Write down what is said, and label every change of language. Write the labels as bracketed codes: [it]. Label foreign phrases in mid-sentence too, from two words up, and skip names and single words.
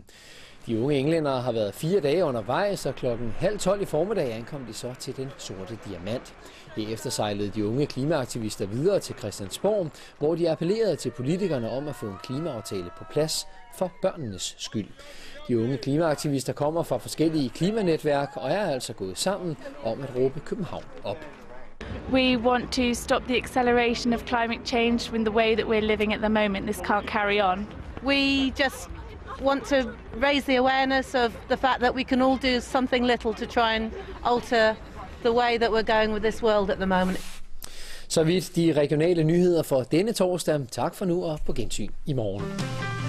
[da] De unge englændere har været 4 dage undervejs, og klokken 11:30 i formiddag ankom de så til den sorte diamant. Herefter sejlede de unge klimaaktivister videre til Christiansborg, hvor de appellerede til politikerne om at få en klimaaftale på plads for børnenes skyld. De unge klimaaktivister kommer fra forskellige klimanetværk og er altså gået sammen om at råbe København op. [en] We want to stop the acceleration of climate change in the way that we're living at the moment. This can't carry on. We just want to raise the awareness of the fact that we can all do something little to try and alter the way that we're going with this world at the moment. [da] Så vidt de regionale nyheder for denne torsdag. Tak for nu og på gensyn i morgen.